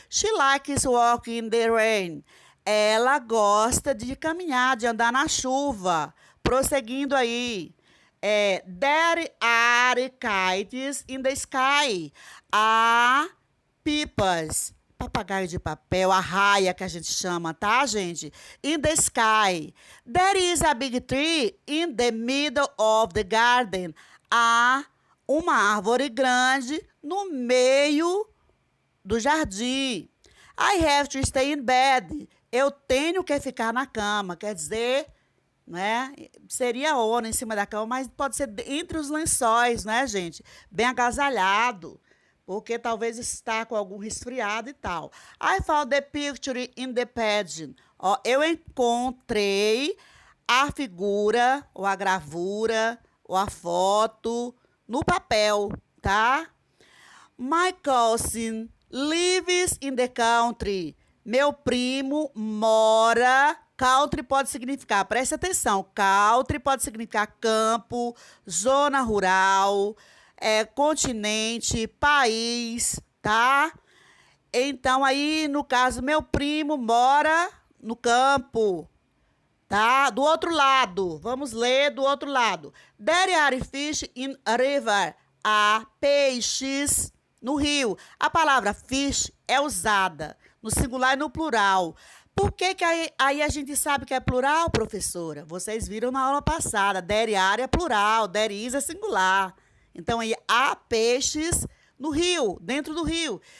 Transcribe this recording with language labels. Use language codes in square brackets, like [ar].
[en] She likes walking in the rain. [pt] Ela gosta de caminhar, de andar na chuva. Prosseguindo aí. [en] There are kites in the sky. [pt] Há pipas, papagaio de papel, a raia que a gente chama, tá, gente? [en] In the sky. There is a big tree in the middle of the garden. [pt] Há uma árvore grande no meio do jardim. [en] I have to stay in bed. [pt] Eu tenho que ficar na cama. Quer dizer, né? Seria on em cima da cama, mas pode ser entre os lençóis, né, gente? Bem agasalhado, porque talvez está com algum resfriado e tal. [en] I found the picture in the pageant. [pt] Ó, eu encontrei a figura, ou a gravura, ou a foto no papel, tá? [en] My cousin lives in the country. [pt] Meu primo mora. Country pode significar, preste atenção, country pode significar campo, zona rural, continente, país, tá? Então, aí, no caso, meu primo mora no campo. Tá? Do outro lado. Vamos ler do outro lado. [en] There are fish in a river. [pt] Há peixes no rio. A palavra fish é usada no singular e no plural. Por que aí a gente sabe que é plural, professora? Vocês viram na aula passada. There are é plural, there is é singular. Então, aí há peixes no rio, dentro do rio.